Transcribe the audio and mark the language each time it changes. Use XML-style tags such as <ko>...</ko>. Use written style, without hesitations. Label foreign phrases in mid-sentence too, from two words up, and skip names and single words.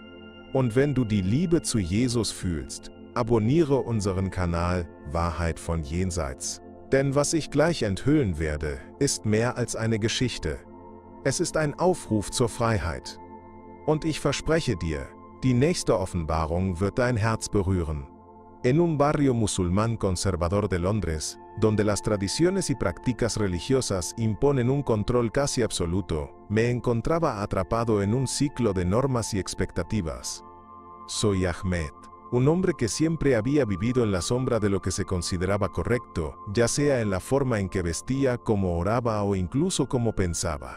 <de>Und wenn du die Liebe zu Jesus fühlst, abonniere unseren Kanal Wahrheit von Jenseits. Denn was ich gleich enthüllen werde, ist mehr als eine Geschichte. Es ist ein Aufruf zur Freiheit. Und ich verspreche dir, die nächste Offenbarung wird dein Herz berühren.</de> <es>En un barrio musulmán conservador de Londres, donde las tradiciones y prácticas religiosas imponen un control casi absoluto, me encontraba atrapado en un ciclo de normas y expectativas. Soy Ahmed, un hombre que siempre había vivido en la sombra de lo que se consideraba correcto, ya sea en la forma en que vestía, cómo oraba o incluso cómo pensaba.</es>